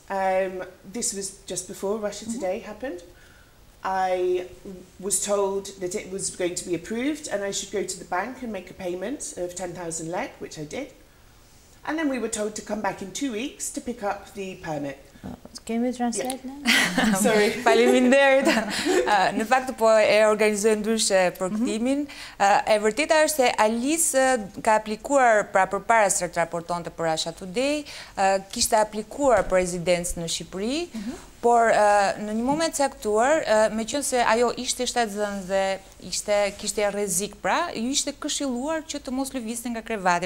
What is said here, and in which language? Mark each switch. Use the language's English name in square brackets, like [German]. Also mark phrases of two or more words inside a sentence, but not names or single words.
[English] This was just before Russia Today happened. I was told that it was going to be approved and I should go to the bank and make a payment of 10,000 lek, which I did. And then we were told to come back in 2 weeks to pick up the permit. Can we translate now? Sorry. [Albanian] Faleminderit. Në fakt po e organizoj ndryshe përkthtimin. E vërteta është se Alice ka aplikuar përpara se të raportonte për Russia Today, kishte aplikuar për rezidencë në Shqipëri, por në një moment caktuar, meqense ajo ishte shtatzënë dhe kishte rrezik, pra ju ishte këshilluar që të mos lëvizte nga krevati.